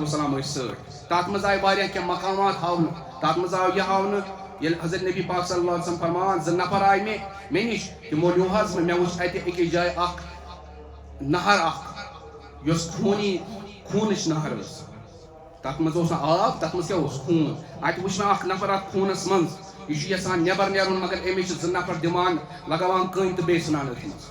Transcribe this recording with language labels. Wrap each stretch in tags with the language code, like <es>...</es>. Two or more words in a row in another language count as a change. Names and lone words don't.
<ks>والسلام ٲسۍ سۭتۍ تتھ منٛز آیہِ واریاہ کینٛہہ مقامات ہاونہٕ تتھ منٛز آو یہِ ہاونہٕ ییٚلہِ حضرت نبی پاک</ks> <ar>صلی اللہ علیہ وسلم</ar> <ks>فرماوان 2 نفر آیہِ مےٚ نِش تِمو نیوٗ حظ مےٚ وٕچھ اَتہِ أکِس جایہِ اکھ نہر اکھ یۄس خوٗنٕچ نہر ٲس تتھ منٛز اوس نہٕ آب تتھ منٛز کیٛاہ اوس خوٗن اَتہِ وٕچھ مےٚ اکھ نفر اتھ خوٗنس منٛز یہ یژھان نیبر نیرُن مگر أمِس چھِ 2 نفر دِوان لگاوان کٔنۍ تہٕ بیٚیہِ ژھٕنان أتھۍ منٛز.</ks>